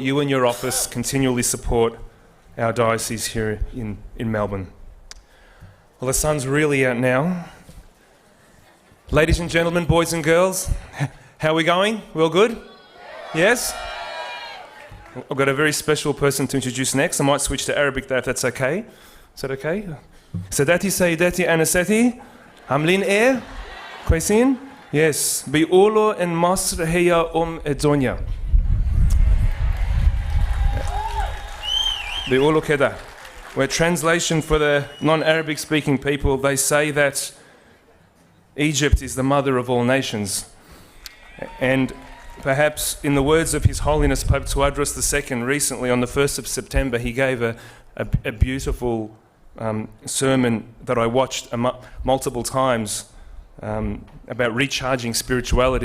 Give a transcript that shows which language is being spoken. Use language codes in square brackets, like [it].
[en] You and your office continually support our diocese here in Melbourne. Well, the sun's really out now. Ladies and gentlemen, boys and girls, how are we going? We all good? Yes? I've got a very special person to introduce next. I might switch to Arabic there if that's okay. Is that okay? [ar] سادتي سيداتي أنساتي عاملين إيه؟ كويسين؟ [en] Yes. [ar] بيقولوا إن مصر هي الدنيا. بيقولوا كده. [en] Where translation for the non-Arabic speaking people, they say that Egypt is the mother of all nations. And perhaps in the words of His Holiness Pope Tواضروس II, recently on the 1st of September, he gave a beautiful sermon that I watched multiple times about recharging spirituality.